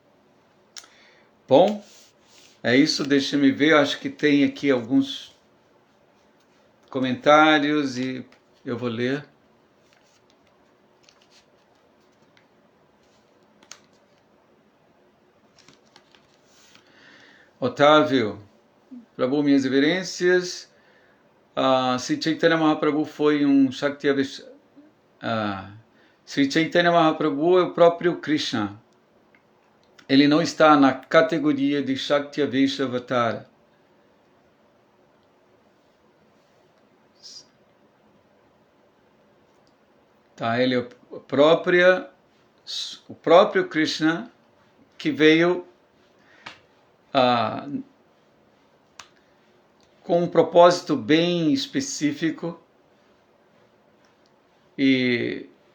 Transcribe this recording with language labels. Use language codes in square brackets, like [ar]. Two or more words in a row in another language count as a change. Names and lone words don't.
[pt] Bom, é isso, deixa-me ver, acho que tem aqui alguns comentários e eu vou ler. Otávio, Prabhu, minhas reverências. Sri Chaitanya Mahaprabhu foi um Shakti Sri Chaitanya Mahaprabhu é o próprio Krishna. Ele não está na categoria de [sa] शक्ति अवतार. [pt] Tá, ele é o próprio Krishna que veio com um propósito bem específico e